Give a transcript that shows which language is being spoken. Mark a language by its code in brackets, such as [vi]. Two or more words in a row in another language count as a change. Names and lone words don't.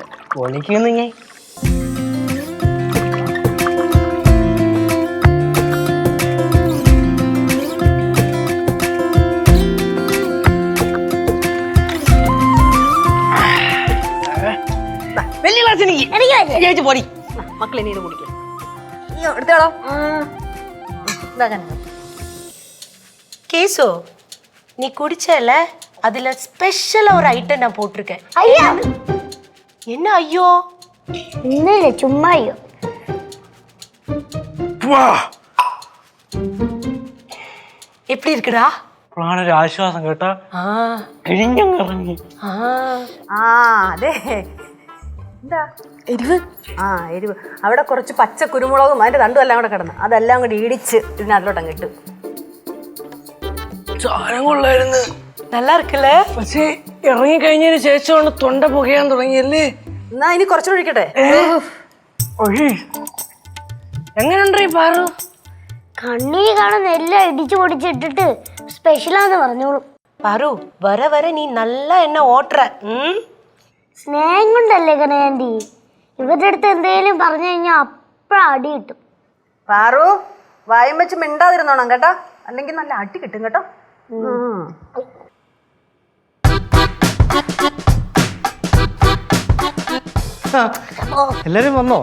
[ml] പൊളിക്കുന്നു ഞാൻ. വലിയ ഗ്ലാസ് എനിക്ക് പൊടി. മക്കളെ നീര് കുടിക്കാം. എടുത്തോളോ. [ta] கேசு நீ குடிச்சல அதுல ஸ்பெஷலா ஒரு ஐட்டம் நான் போட்டிருக்கேன். ஐயா என்ன ஐயோ? [ml] ഇന്നില്ല, ചുമ്മാ അയ്യോ. [ta] எப்படி இருக்குடா? [ml] ഒരു ആശ്വാസം കേട്ടാ. ഇറങ്ങി. ആ അതെ. എന്താ എരിവ്? ആ എരിവ്. അവിടെ കുറച്ച് പച്ച കുരുമുളകും അതിന്റെ തണ്ടും എല്ലാം കൂടെ കിടന്നു, അതെല്ലാം കൂടി ഇടിച്ച് ഇതിനകത്തോട്ടങ്ങ് ഇട്ടു. സാധനം കൊള്ളായിരുന്നു, [ta] நல்லா இருக்குல்ல? [ml] പക്ഷേ ഇറങ്ങി കഴിഞ്ഞതിന് ശേഷമാണ് തൊണ്ട പുകയാൻ തുടങ്ങിയല്ലേ. എന്നാ ഇനി കുറച്ചുകൂടെ ഒഴിക്കട്ടെ? എങ്ങനെയുണ്ട് ഈ പാറു? കണ്ണിന് കാണുന്ന എല്ലാം ഇടിച്ചു പൊടിച്ചിട്ടിട്ട് സ്പെഷ്യലാന്ന് പറഞ്ഞോളൂ. [ta] பாரு வர வர நீ நல்லா என்ன ஓட்டுற. [ml] സ്നേഹം കൊണ്ടല്ലേ കനയാൻറ്റി. ഇവരുടെ അടുത്ത് എന്തെങ്കിലും പറഞ്ഞു കഴിഞ്ഞാൽ അപ്പഴ അടി കിട്ടും. പാറു വായും വെച്ച് മിണ്ടാതിരുന്നോണം കേട്ടോ, അല്ലെങ്കിൽ നല്ല അടി കിട്ടും കേട്ടോ. എല്ലാരും വന്നോ?